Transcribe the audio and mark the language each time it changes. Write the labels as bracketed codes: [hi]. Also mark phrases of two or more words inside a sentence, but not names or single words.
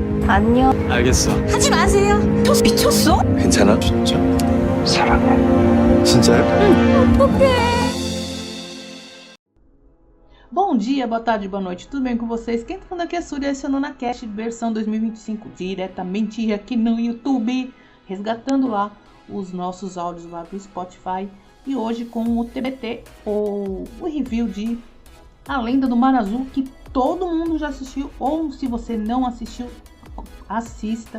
[ko] 안녕. 알겠어. 하지 마세요. 미쳤어? 괜찮아? 진짜? 사랑해. 진짜요? 어떡해. [pt] Bom dia, boa tarde, boa noite, tudo bem com vocês? Quem tá falando aqui é Surya, esse é o NunaCast versão 2025, diretamente aqui no YouTube, resgatando lá os nossos áudios lá do Spotify. E hoje com o TBT, ou o review de A Lenda do Mar Azul, que todo mundo já assistiu, ou se você não assistiu, assista.